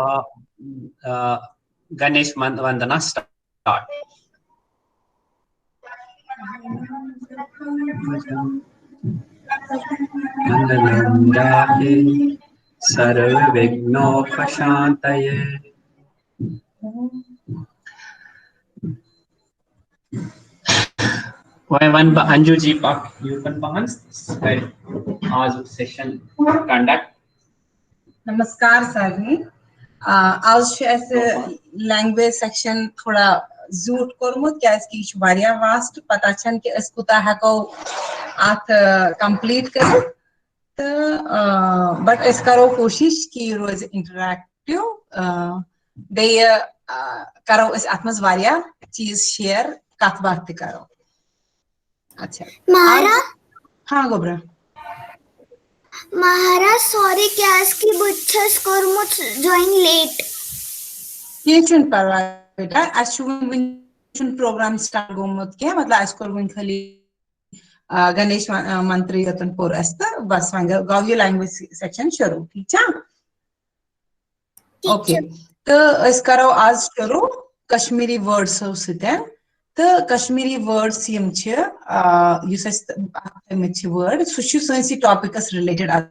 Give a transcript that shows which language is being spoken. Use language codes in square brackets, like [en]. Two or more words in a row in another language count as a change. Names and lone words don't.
[ks] गणेश वंदना स्टार्ट [sa] सर्व विघ्नोपशान्तये [ks] वन अंजू जी [en] you can [ks] आज सेशन कंडक्ट नमस्कार सारनी आज [en] language section [ks] थोड़ा जूट कोरमुत क्या वास्ट पता छन कि कुता हेको अत कंप्लीट कर तो बट करो कोशिश कि रोज इंटरेक्टिव बे करो अत मज चीज शेयर कथ बात करो अच्छा महारा हाँ गोब्रा महारा सॉरी क्लास की बुच्छस कोरमुत जॉइन लेट ये चुन परवाय बेटा अशुन [en] program start [ks] गोमुत के मतलब आज कोरमुन खाली गणेश मंत्र यतन पोर अस्त बस वंग गव्य [en] language section [ks] शुरू [hi] ठीक है [ks] ओके तो इस करो आज शुरू कश्मीरी वर्ड्स सते तो कश्मीरी वर्ड्स यम वर्ड सह [en] topics related